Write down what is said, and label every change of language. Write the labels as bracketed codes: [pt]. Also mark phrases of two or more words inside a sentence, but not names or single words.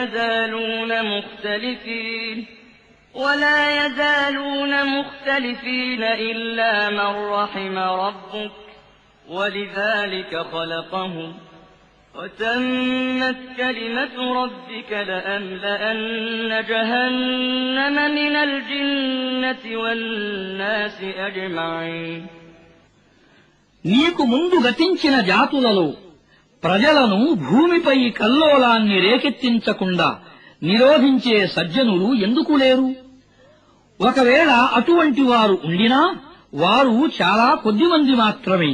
[ar] يزالون مختلفين إلا من رحم ربك ولذلك خلقهم وتمت كلمة ربك لأملأن جهنم من الجنة والناس أجمعين [te] నీకు ముందు గతించిన జాతులలో ప్రజలను భూమిపై కల్లోలాన్ని రేకెత్తించకుండా నిరోధించే సజ్జనులు ఎందుకు లేరు? ఒకవేళ అటువంటి వారు ఉండినా వారు చాలా కొద్దిమంది మాత్రమే.